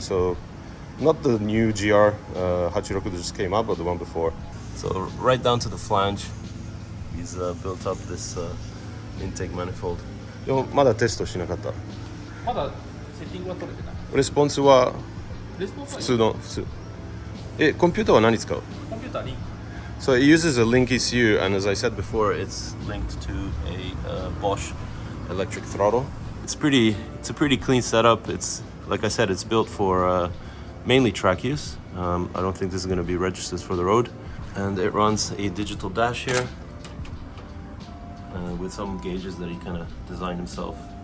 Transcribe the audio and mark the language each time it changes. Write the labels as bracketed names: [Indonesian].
[English] So not the new GR 86 that just came out, but the one before. So right down to the flange, he's built up this intake manifold. [Japanese] でもまだテストしなかった。まだセッティングは取れてない。レスポンスは普通の普通。コンピューターは何使う？コンピューターリンク。 [English] So it uses a Link ECU, and as I said before, it's linked to a Bosch electric throttle. It's a pretty clean setup. It's, like I said, it's built for mainly track use. I don't think this is going to be registered for the road. And it runs a digital dash here with some gauges that he kind of designed himself.